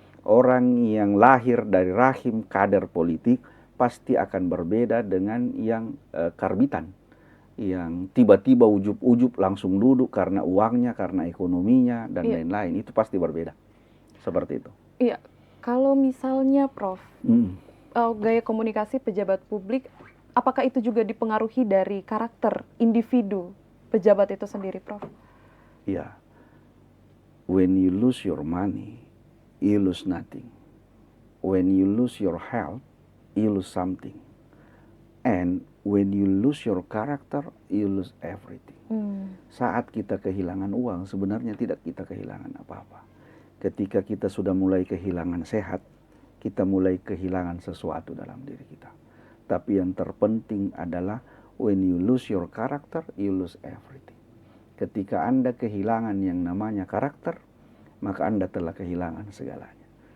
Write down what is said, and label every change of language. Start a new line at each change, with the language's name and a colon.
Indonesian: Orang yang lahir dari rahim kader politik pasti akan berbeda dengan yang karbitan, yang tiba-tiba ujub-ujub langsung duduk karena uangnya, karena ekonominya, dan lain-lain. Itu pasti berbeda. Seperti itu. Iya, kalau misalnya Prof, gaya komunikasi pejabat publik, apakah itu juga dipengaruhi dari karakter individu pejabat itu sendiri, Prof? Iya.
English: When you lose your money, you lose nothing. When you lose your health, you lose something. And when you lose your character, you lose everything.
Indonesian: Saat kita kehilangan uang, sebenarnya tidak kita kehilangan apa-apa. Ketika kita sudah mulai kehilangan sehat, kita mulai kehilangan sesuatu dalam diri kita. Tapi yang terpenting adalah
English: when you lose your character, you lose everything.
Indonesian: Ketika Anda kehilangan yang namanya karakter, maka Anda telah kehilangan segalanya.